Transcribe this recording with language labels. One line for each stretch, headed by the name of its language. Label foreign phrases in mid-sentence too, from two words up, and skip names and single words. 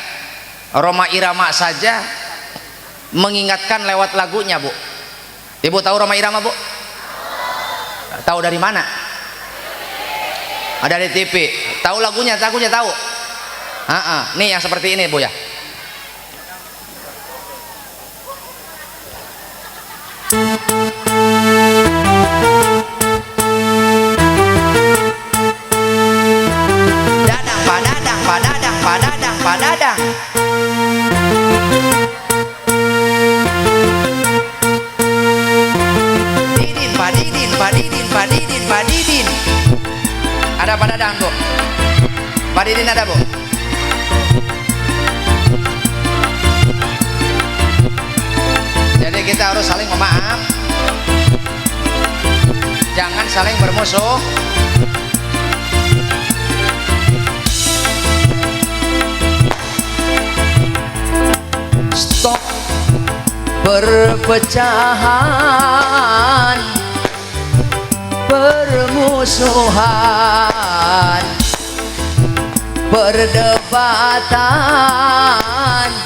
Indonesian: Roma Irama saja mengingatkan lewat lagunya, Bu. Ibu tahu Roma Irama, Bu? Tahu dari mana? Ada di TV. Tahu lagunya tahu? Nih yang seperti ini, Bu ya. Dadang, padadang, padadang, padadang, padadang. Padidin. Ada padadang, Bu. Padidin ada, Bu. Jadi kita harus saling memaaf. Jangan saling bermusuh. Stop perpecahan, permusuhan, perdebatan.